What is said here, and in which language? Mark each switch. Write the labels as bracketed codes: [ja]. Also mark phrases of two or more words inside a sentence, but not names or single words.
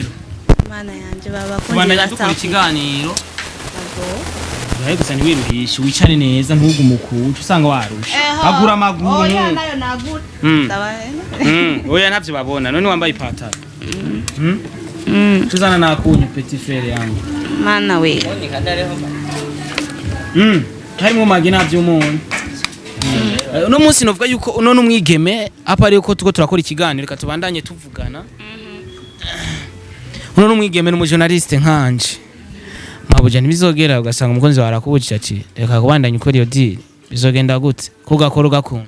[rn] Mana yanje baba kundi basa ikiganiro. Yaye gusa ni wiruhisha wicane neza ntugumukuca usanga warusha agura amaguru oya nayo nagura oya ntavyo babona none wambaye ipataro tuzana nakunyu [fr] petit frère [rn] yangu mana we harimo magina by'umuntu uno munsi novuga yuko uno n'umwigeme apa ari uko tuko turakora ikiganiro reka tubandanye tuvugana uno n'umwigeme n'umujournaliste nkanje mabuja ntibizogera ugasanga umukunzi warakubujije ati reka kubandanya ukora iyo deal bizogenda gute kugakora ugakunda